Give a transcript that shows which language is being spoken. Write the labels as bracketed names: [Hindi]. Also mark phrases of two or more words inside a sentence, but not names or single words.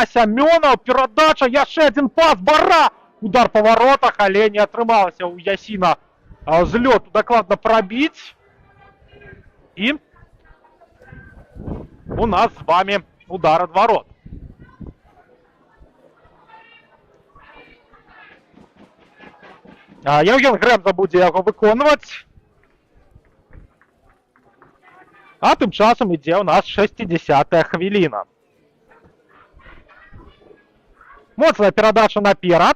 [Belarusian] Сямёнаў, перадача, яшчэ адзін пас, Бара! Удар па варотах, але не атрымалася ў Ясіна з лёту дакладна прабіць. [Ukrainian] І у нас з вами удар ад ворот. Євген Гремза буде його виконувати. А тим часом іде у нас 60-та хвилина. [Belarusian] Моцная передача наперед.